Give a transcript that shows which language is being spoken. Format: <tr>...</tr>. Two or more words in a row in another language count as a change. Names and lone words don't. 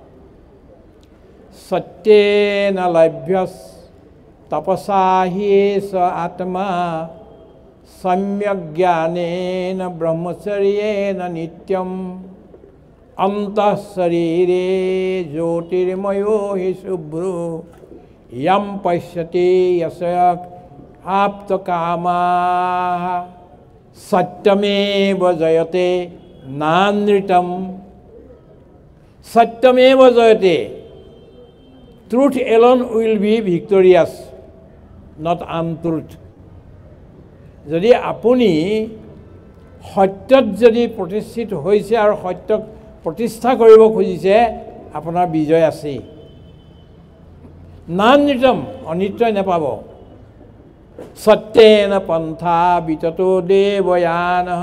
<sa>সত্যেন লভ্যস তপসা হিয়েষ আত্মা সম্যক জ্ঞানেন ব্ৰহ্মচৰ্যেন নিত্যম অন্তঃ শৰীৰে জ্যোতিৰ্ময়ো হি শুভ্ৰো यम पश्यति यशक आप्तकामाः सत्यमेव जयते नानृतम। सत्यमेव जयते,</sa> <en>truth alone will be victorious, not untruth.</en> <as>যদি আপুনি সত্যত যদি প্ৰতিষ্ঠিত হৈছে আৰু সত্যক প্ৰতিষ্ঠা কৰিব খুজিছে, আপোনাৰ বিজয় আছে। নানৃতম, অনিত্যই নাপাব।</as> <sa>সত্যেন পন্থা বিততো দেৱয়ানঃ।</sa>